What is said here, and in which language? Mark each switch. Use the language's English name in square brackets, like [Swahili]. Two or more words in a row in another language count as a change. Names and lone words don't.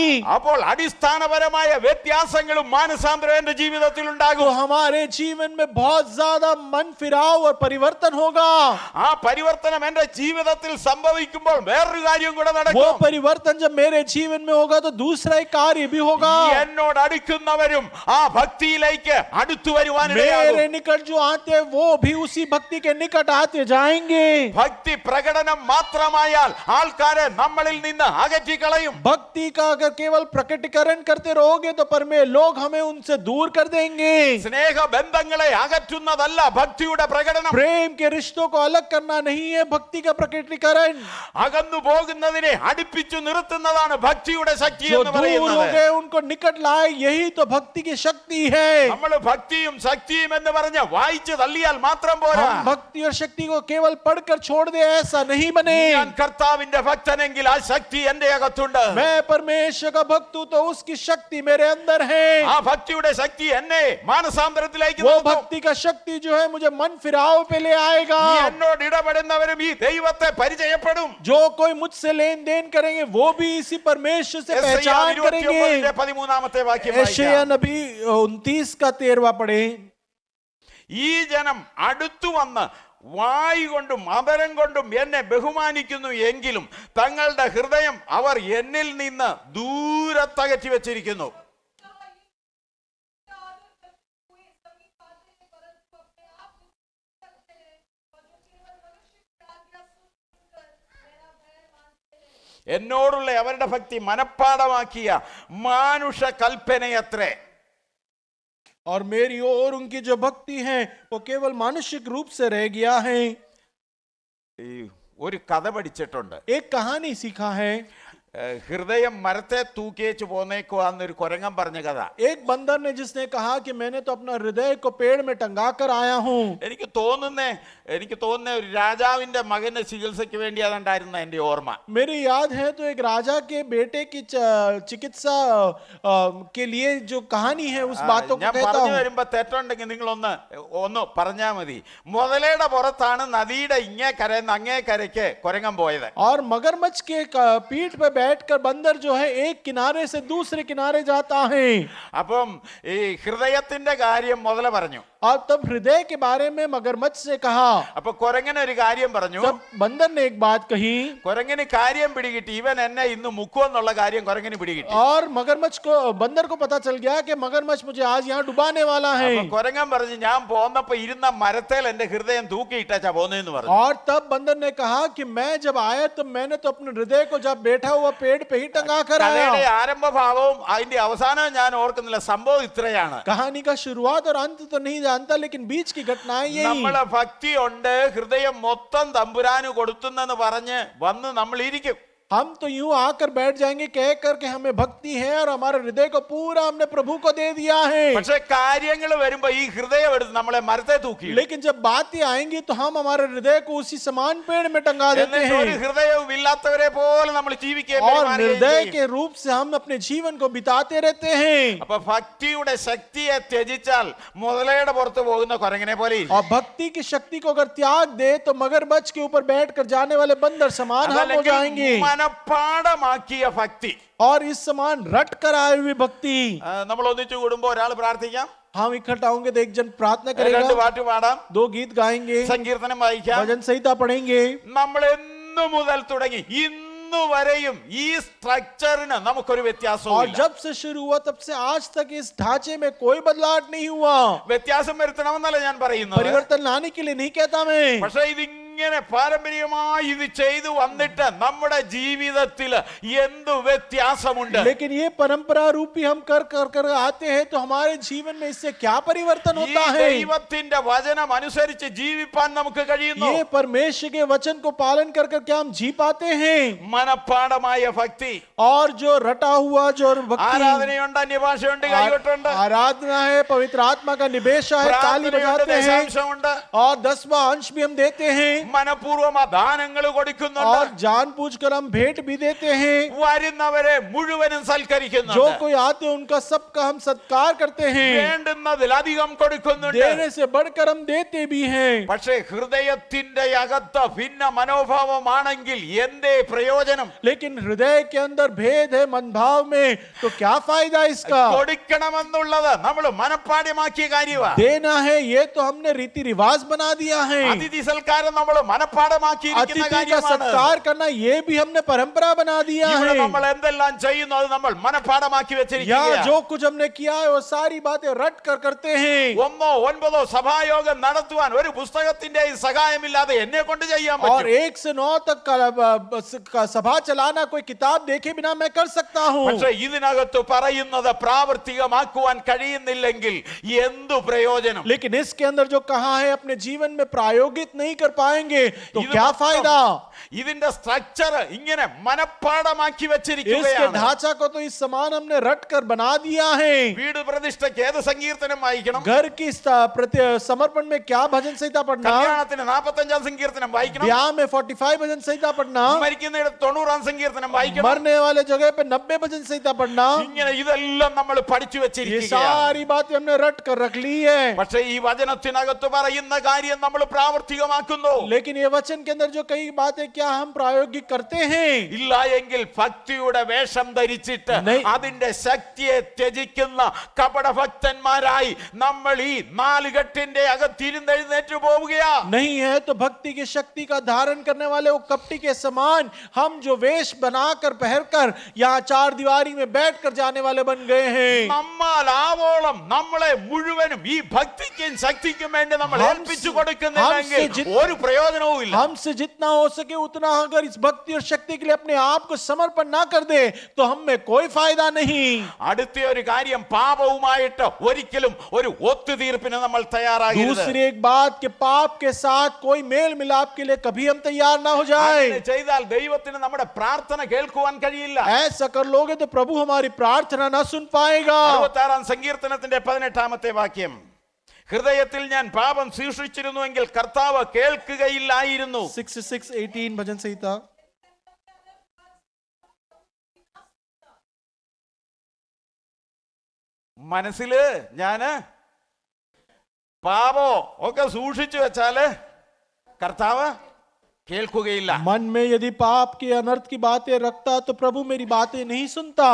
[Malayalam] അപ്പോൾ അടിസ്ഥാനപരമായ വ്യത്യാസങ്ങളും മാനസാന്തരവും എന്റെ ജീവിതത്തിൽ [Hindi] तो [Malayalam] ഉണ്ടാകും. [Hindi] हमारे जीवन में बहुत ज्यादा मन फिराव और परिवर्तन होगा. [Malayalam] ആ പരിവർത്തനം എന്റെ ജീവിതത്തിൽ സംഭവിക്കുമ്പോൾ വേറൊരു കാര്യം കൂടെ [Hindi] वो [Malayalam] നടക്കും. [Hindi] परिवर्तन जब मेरे जीवन में होगा तो दूसरा एक कार्य भी होगा. [Malayalam] എന്നോട് അടുക്കുന്നവരും ആ ഭക്തിയിലേക്ക് അടുത്തു വരുവാനിടയാകും. [Hindi] मेरे निकट जो आते हैं वो भी उसी भक्ति के निकट आते जाएंगे. [Malayalam] ഭക്തി പ്രകടനം മാത്രമായാൽ ആൾക്കാരെ നമ്മളിൽ നിന്ന് അകറ്റിക്കളയും. [Hindi] भक्ति का अगर केवल प्रकटीकरण करते रहोगे तो लोग हमें उनसे दूर कर देंगे. [Malayalam] സ്നേഹ ബന്ധങ്ങളെ അകറ്റുന്നതല്ല ഭക്തിയുടെ പ്രകടനം. [Hindi] प्रेम के रिश्तों को अलग करना नहीं है भक्ति का प्रकटीकरण. [Malayalam] അകന്നു പോകുന്നതിനെ അടുപ്പിച്ചു നിർത്തുന്നതാണ് ഭക്തിയുടെ ശക്തി [Hindi] जो [Malayalam] എന്ന് [Hindi] दूर हो [Malayalam] പറയുന്നത്. [Hindi] गए उनको निकट लाए, यही तो भक्ति की शक्ति है. [Malayalam] നമ്മൾ ഭക്തിയും ശക്തിയും എന്ന് പറഞ്ഞ് വായിച്ചു തള്ളിയാൽ മാത്രം പോരാ. [Hindi] हम भक्ति और शक्ति को केवल पढ़कर छोड़ दे, ऐसा नहीं बने. [Malayalam] ഞാൻ കർത്താവിന്റെ ഭക്തനെങ്കിൽ ആ ശക്തി എന്റെ അകത്തുണ്ട്. [Hindi] मैं परमेश्वर का भक्त हूं तो उसकी शक्ति मेरे अंदर है. [Malayalam] ആ ഭക്തിയുടെ ശക്തി എന്നെ മാനസാന്തരത്തിലേക്ക് [Hindi] वो [Malayalam] നടത്തും. [Hindi] भक्ति का शक्ति जो है मुझे मन फिराव पे ले आएगा. [Malayalam] ഈ എന്നോട് ഇടപെടുന്നവരും ഈ ദൈവത്തെ പരിചയപ്പെടും. [Hindi] जो कोई मुझसे लेन देन करेंगे वो भी इसी परमेश्वर से [Malayalam] യെശയ്യാ [Hindi] पहचान [Malayalam] 29 [Hindi] करेंगे. [Malayalam] 13 വാക്യം [Hindi] यशायाह [Malayalam] വായിക്കാം. [Hindi] नबी 29 का 13वां पढ़े. [Malayalam] ഈ ജനം അടുത്തു വന്ന് വായ് കൊണ്ടും അധരം കൊണ്ടും എന്നെ ബഹുമാനിക്കുന്നു എങ്കിലും തങ്ങളുടെ ഹൃദയം അവർ എന്നിൽ നിന്ന് ദൂരത്തകറ്റി വെച്ചിരിക്കുന്നു. എന്നോടുള്ള അവരുടെ ഭക്തി മനപ്പാടമാക്കിയ മാനുഷ കൽപ്പനയത്രേ. [Hindi] और मेरी ओर उनकी जो भक्ति है वो केवल मानुषिक रूप से रह गया है. [Malayalam] ഈ ഒരു കഥ പഠിച്ചിട്ടുണ്ട്. [Hindi] एक कहानी सीखा है. [Malayalam] ഹൃദയം മരത്തെ തൂക്കിയേച്ച് പോന്നേക്കുവാന്നൊരു കുരങ്ങൻ പറഞ്ഞ കഥ. [Hindi] एक बंदर ने जिसने कहा कि मैंने तो अपना हृदय को पेड़ में टंगा कर आया हूँ। [Malayalam] എനിക്ക് തോന്നുന്ന ഒരു രാജാവിന്റെ മകന് ചികിത്സയ്ക്ക് വേണ്ടി അതുണ്ടായിരുന്ന എന്റെ ഓർമ്മ. [Hindi] मेरी याद है तो एक राजा के बेटे की चिकित्सा के लिए जो कहानी है उस बातों को [Malayalam] ഞാൻ [Hindi] कहता [Malayalam] പറഞ്ഞു [Hindi] हूँ। [Malayalam] വരുമ്പോ തെറ്റുണ്ടെങ്കിൽ നിങ്ങൾ ഒന്ന് പറഞ്ഞാൽ മതി. മുതലയുടെ പുറത്താണ് നദിയുടെ ഇങ്ങേ കരയിൽ അങ്ങേ കരയ്ക്ക് കുരങ്ങൻ പോയത്. [Hindi] और मगरमच्छ के पीठ पे बैठकर बंदर जो है एक किनारे से दूसरे किनारे जाता है। [Malayalam] അപ്പം ഈ ഹൃദയത്തിന്റെ കാര്യം മുതല പറഞ്ഞു. [Hindi] और तब हृदय के बारे में मगरमच्छ से कहा। [Malayalam] അപ്പൊ കുരങ്ങൻ ഒരു കാര്യം പറഞ്ഞു. [Hindi] तब बंदर ने एक बात कही। [Malayalam] കുരങ്ങന് കാര്യം പിടികിട്ടി, ഇവൻ എന്നെ ഇന്ന് മുക്കുമെന്നുള്ള കാര്യം കുരങ്ങന് പിടികിട്ടി. [Hindi] और मगरमच्छ को बंदर को पता चल गया कि मगरमच्छ मुझे आज यहाँ डुबाने वाला है। [Malayalam] അപ്പൊ കുരങ്ങൻ പറഞ്ഞു, ഞാൻ പോന്നപ്പോ ഇരുന്ന മരത്തേൽ എന്റെ ഹൃദയം തൂക്കിയിട്ടാ പോന്നെന്ന് പറഞ്ഞു. [Hindi] और तब बंदर ने कहा कि मैं जब आया तो मैंने तो अपने हृदय को जब बैठा हुआ पेड़ पे ही टंगा कर [Malayalam] കഥയുടെ [Hindi] आया। [Malayalam] ആരംഭ ഭാവവും അതിന്റെ അവസാനവും ഞാൻ ഓർക്കുന്നില്ല. സംഭവം ഇത്രയാണ്. [Hindi] कहानी का शुरुआत और अंत तो नहीं जानता, लेकिन बीच की घटनाएं यही। [Malayalam] നമ്മളെ ഭക്തി ഉണ്ട്, ഹൃദയം മൊത്തം തമ്പുരാന് കൊടുത്തുന്നെന്ന് പറഞ്ഞ് വന്ന് നമ്മൾ ഇരിക്കും. [Hindi] हम तो यूं आकर बैठ जाएंगे कह कर के हमें भक्ति है और हमारे हृदय को पूरा हमने प्रभु को दे दिया है। [Malayalam] പക്ഷെ കാര്യങ്ങൾ വരുമ്പോ ഈ ഹൃദയം എടുത്ത് നമ്മളെ മരത്തെ തൂക്കി. [Hindi] लेकिन जब बातें आएंगी तो हम हमारे हृदय को उसी समान पेड़ में टंगा देते [Malayalam] എന്നിട്ട് ഒരു [Hindi] हैं [Malayalam] ഹൃദയവും ഇല്ലാത്തവരെ പോലെ നമ്മൾ ജീവിക്കുകയും [Hindi] और [Malayalam] പെരുമാറുകയും [Hindi] निर्दय [Malayalam] ചെയ്യും. [Hindi] के रूप से हम अपने जीवन को बिताते रहते हैं। [Malayalam] അപ്പൊ ഭക്തിയുടെ ശക്തിയെ ത്യജിച്ചാൽ മുതലയുടെ പുറത്ത് പോകുന്ന കുരങ്ങനെ പോലെ ഇരിക്കും. [Hindi] और भक्ति की शक्ति को अगर त्याग दे तो मगरमच्छ के ऊपर बैठकर जाने वाले बंदर समान हम हो [Malayalam] അതല്ലെങ്കിൽ [Hindi] जाएंगे। [Malayalam] മനഃപ്പാടമാക്കിയ ഭക്തി. [Hindi] और इस समान रट कर आई हुई भक्ति। [Malayalam] നമ്മൾ ഒന്നിച്ചു കൂടുമ്പോ ഒരാൾ പ്രാർത്ഥിക്കാം, [Hindi] हम इकट्ठा होंगे तो एक जन प्रार्थना [Malayalam] രണ്ട് [Hindi] करेगा, [Malayalam] പാട്ട് പാടാം, [Hindi] 2 गीत गाएंगे, [Malayalam] സങ്കീർത്തനം വായിക്കാം. [Hindi] भजन संहिता पढ़ेंगे। [Malayalam] നമ്മൾ എന്നു മുതൽ തുടങ്ങി ഇന്നു വരെയും ഈ സ്ട്രക്ചറിന് നമുക്കൊരു വ്യത്യാസവും [Hindi] और [Malayalam] ഇല്ല. [Hindi] जब से शुरू हुआ तब से आज तक इस ढांचे में कोई बदलाव नहीं हुआ। [Malayalam] വ്യത്യാസം വരുത്തണമെന്നല്ല ഞാൻ പറയുന്നത്. [Hindi] परिवर्तन लाने के लिए नहीं कहता मैं, [Malayalam] പക്ഷെ ഇതിങ്ങനെ പാരമ്പര്യമായി ഇത് ചെയ്തു വന്നിട്ട് നമ്മുടെ ജീവിതത്തിൽ എന്തു വ്യത്യാസമുണ്ട്? [Hindi] लेकिन ये परंपरा रूपी हम कर आते हैं तो हमारे जीवन में इससे क्या परिवर्तन [Malayalam] ഈ [Hindi] होता है? [Malayalam] ദൈവത്തിന്റെ വചനം അനുസരിച്ച് ജീവിപ്പാൻ നമുക്ക് കഴിയുന്നു. [Hindi] ये परमेश्वर के वचन को पालन कर क्या हम जी पाते हैं? [Malayalam] മനഃപ്പാടമായ ഭക്തി. [Hindi] और जो रटा हुआ जो भक्ति, [Malayalam] ആരാധനയുണ്ട്, അന്യഭാഷയുണ്ട്, കൈകൊട്ടുണ്ട്, [Hindi] आराधना है, पवित्र आत्मा का निवेशा है, ताली [Malayalam] പ്രാർത്ഥനയുണ്ട്, [Hindi] बजाते हैं [Malayalam] ദശാംശമുണ്ട്, [Hindi] और 10वां अंश भी हम देते हैं [Malayalam] മനഃപൂർവ്വം ദാനങ്ങൾ [Hindi] और [Malayalam] കൊടുക്കുന്നുണ്ട്. [Hindi] जानबूझकर हम भेंट भी देते हैं। [Malayalam] വരുന്നവരെ മുഴുവനും [Hindi] जो [Malayalam] സൽക്കരിക്കുന്നുണ്ട്. [Hindi] कोई आते हैं उनका सबका हम सत्कार करते हैं, [Malayalam] വേണ്ടുന്നതിലധികം കൊടുക്കുന്നുണ്ട്. [Hindi] देने से बढ़कर हम देते भी हैं। [Malayalam] പക്ഷേ ഹൃദയത്തിന്റെ അകത്ത് ഭിന്ന മനോഭാവമാണെങ്കിൽ എന്തേ പ്രയോജനം? [Hindi] लेकिन हृदय के अंदर भेद है मनभाव में, तो क्या फायदा इसका? [Malayalam] കൊടുക്കണമെന്നുള്ളത് നമ്മൾ മനഃപ്പാഠ്യമാക്കിയ കാര്യമാണ്. [Hindi] देना है ये तो हमने रीति रिवाज बना दिया है। [Malayalam] അതിഥി സൽക്കാരം നമ്മൾ മനഃപ്പാഠമാക്കിയിരിക്കുന്ന [Hindi] अतिथि का [Malayalam] കാര്യമാണ്. [Hindi] सत्कार करना ये भी हमने परंपरा बना दिया [Malayalam] ഇവിടെ [Hindi] है। [Malayalam] നമ്മൾ എന്തെല്ലാം ചെയ്യുന്നു അത് നമ്മൾ മനഃപ്പാഠമാക്കി [Hindi] या [Malayalam] വെച്ചിരിക്കുകയാണ്. [Hindi] जो कुछ हमने किया है वो सारी बातें रट कर करते हैं। [Malayalam] 1 9 സഭായോഗം നടത്തുവാൻ ഒരു പുസ്തകത്തിന്റെ സഹായമില്ലാതെ എന്നെ കൊണ്ട് ചെയ്യാൻ [Hindi] और [Malayalam] പറ്റും. [Hindi] 1 से 9 तक का सभा चलाना कोई किताब देखे बिना मैं कर सकता हूँ। [Malayalam] പക്ഷേ ഇതിനകത്ത് പറയുന്നത് പ്രാവർത്തികമാക്കുവാൻ കഴിയുന്നില്ലെങ്കിൽ എന്തു പ്രയോജനം? [Hindi] लेकिन इसके अंदर जो कहा है अपने जीवन में प्रायोगित नहीं कर पाएंगे तो [Malayalam] ഇത് [Hindi] क्या [Malayalam] മൊത്തം [Hindi] फायदा? [Malayalam] ഇതിന്റെ സ്ട്രക്ചർ ഇങ്ങനെ മനഃപ്പാഠമാക്കി [Hindi] इसके [Malayalam] വെച്ചിരിക്കുകയാണ്. [Hindi] ढांचा को तो इस समान हमने रट कर बना दिया है। [Malayalam] വീട് പ്രതിഷ്ഠയ്ക്ക് ഏത് സങ്കീർത്തനം വായിക്കണം? [Hindi] घर की समर्पण में क्या भजन संहिता पढ़ना? [Malayalam] കല്യാണത്തിന് 45 സങ്കീർത്തനം വായിക്കണം. [Hindi] ब्याह में 45 भजन संहिता पढ़ना। [Malayalam] മരിക്കുന്നിടത്ത് 90 സങ്കീർത്തനം വായിക്കണം. [Hindi] मरने वाले जगह पे 90 भजन संहिता पढ़ना। [Malayalam] ഇങ്ങനെ ഇതെല്ലാം നമ്മൾ പഠിച്ചു [Hindi] ये [Malayalam] വെച്ചിരിക്കുകയാണ്. [Hindi] सारी बातें हमने रट कर रख ली है। [Malayalam] പക്ഷേ ഈ വചനത്തിനകത്ത് പറയുന്ന കാര്യം നമ്മൾ പ്രാവർത്തികമാക്കുന്നു. [Hindi] लेकिन ये वचन के अंदर जो कई बातें क्या हम प्रायोगिक करते हैं? [Malayalam] ഇല്ല എങ്കിൽ ഭക്തിയുടെ വേഷം ധരിച്ചിട്ട് [Hindi] नहीं। [Malayalam] അതിന്റെ ശക്തിയെ ത്യജിക്കുന്ന കപടഭക്തന്മാരായി നമ്മൾ ഈ നാലുകെട്ടിന്റെ അകത്തിരുന്നെഴുന്നേറ്റ് പോവുകയാ. [Hindi] नहीं है तो भक्ति की शक्ति का धारण करने वाले वो कपटी के समान हम जो वेश बनाकर पहनकर यहाँ 4 दीवारी में बैठकर जाने वाले बन गए हैं। [Malayalam] നമ്മൾ ആവോളം നമ്മളെ മുഴുവനും ഈ ഭക്തിക്കും ശക്തിക്കും വേണ്ടി നമ്മൾ [Hindi] हम [Malayalam] ഏൽപ്പിച്ചു [Hindi] से [Malayalam] കൊടുക്കുന്നില്ലെങ്കിൽ [Hindi] जित- [Malayalam] ഒരു പ്രയോജനം പ്രയോജനവുമില്ല. [Hindi] हमसे जितना हो सके उतना अगर इस भक्ति और शक्ति के लिए अपने आप को समर्पण ना कर दे तो हम में कोई फायदा नहीं. [Malayalam] അടുത്ത ഒരു കാര്യം, പാപവുമായിട്ട് ഒരിക്കലും ഒരു ഒത്തുതീർപ്പിന് നമ്മൾ തയ്യാറാകരുത്. [Hindi] दूसरी एक बात कि पाप के साथ कोई मेल मिलाप के लिए कभी हम तैयार ना हो जाए. [Malayalam] അങ്ങനെ ചെയ്താൽ ദൈവത്തിന് നമ്മുടെ പ്രാർത്ഥന കേൾക്കുവാൻ കഴിയില്ല. [Hindi] ऐसा कर लोगे तो प्रभु हमारी प्रार्थना ना सुन पाएगा. [Malayalam] 66 സങ്കീർത്തനത്തിന്റെ 18 വാക്യം, ഹൃദയത്തിൽ ഞാൻ പാപം സൂക്ഷിച്ചിരുന്നുവെങ്കിൽ കർത്താവ് കേൾക്കുകയില്ലായിരുന്നു. [Hindi] 66:18 भजन संहिता. [Malayalam] മനസ്സില് ഞാന് പാപോ ഒക്കെ സൂക്ഷിച്ചു വെച്ചാല് കർത്താവ് കേൾക്കുകയില്ല. [Hindi] मन में यदि पाप की अनर्थ की बातें रखता तो प्रभु मेरी बातें नहीं सुनता.